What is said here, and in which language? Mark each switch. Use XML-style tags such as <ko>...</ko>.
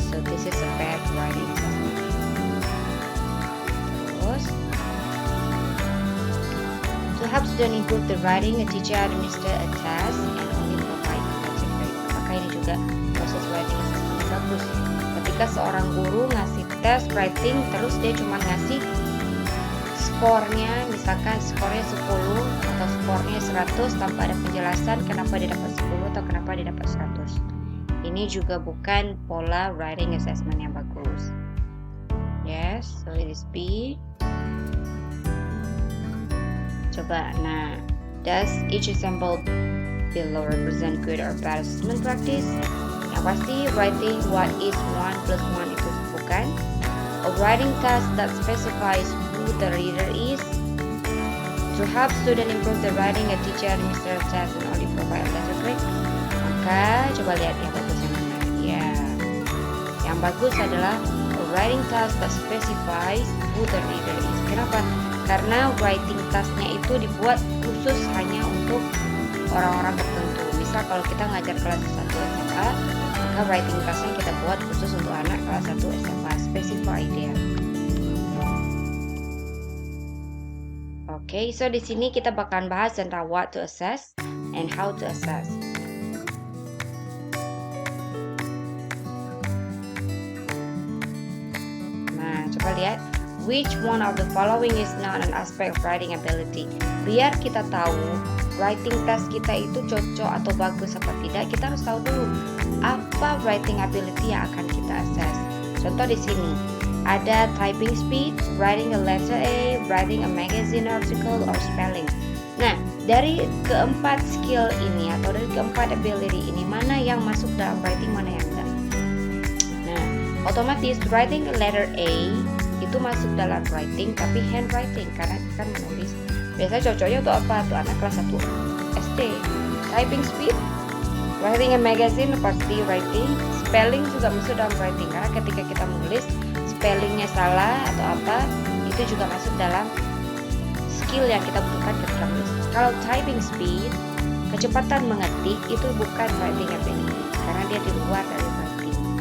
<en>So this is a bad writing assessment. Terus to help student improve the writing, a teacher administer a test and only provide objective grade.</en> <id>Apakah ini juga proses writing assessment yang bagus? Ketika seorang guru ngasih tes writing, terus dia cuma ngasih skornya, misalkan skornya 10 atau skornya 100 tanpa ada penjelasan kenapa dia dapat 10 atau kenapa dia dapat 100. Ini juga bukan pola writing assessment yang bagus.</id> <en>Yes, so it is B. Coba, nah, does each example below represent good or bad assessment practice?</en> <id>Yang pasti,</id> <en>writing what is 1 plus 1</en> <id>itu bukan.</id> <en>A writing task that specifies who the reader is. To help student improve the writing, a teacher administer a test and only provide a letter grade.</en> <id>Maka, coba lihat yang bagus yang mana. Ya, yang bagus adalah</id> <en>a writing task that specifies who the reader is.</en> <id>Kenapa? Karena writing task-nya itu dibuat khusus hanya untuk orang-orang tertentu. Misal kalau kita ngajar kelas 1 SMA, maka writing task-nya kita buat khusus untuk anak kelas 1 SMA, specified dia.</id> <en>Oke, so</en> <id>di sini kita bakalan bahas tentang</id> <en>what to assess and how to assess.</en> <id>Nah, coba lihat.</id> <en>Which one of the following is not an aspect of writing ability?</en> <id>Biar kita tahu writing test kita itu cocok atau bagus apa tidak, kita harus tahu dulu apa writing ability yang akan kita assess. Contoh di sini ada</id> <en>typing speed, writing a letter A, writing a magazine article, or spelling.</en> <id>Nah, dari keempat skill ini atau dari keempat ability ini, mana yang masuk dalam writing, mana yang enggak? Nah, otomatis writing a letter A itu masuk dalam writing, tapi handwriting karena kan menulis. Biasanya cocoknya untuk apa? Untuk anak kelas 1 SD.</id> <en>Typing speed, writing a magazine pasti writing.</en> <id>Spelling juga masuk dalam writing karena ketika kita menulis spellingnya salah atau apa, itu juga masuk dalam skill yang kita butuhkan ketika menulis. Kalau typing speed, kecepatan mengetik, itu bukan writing ability karena dia di luar dari writing.</id>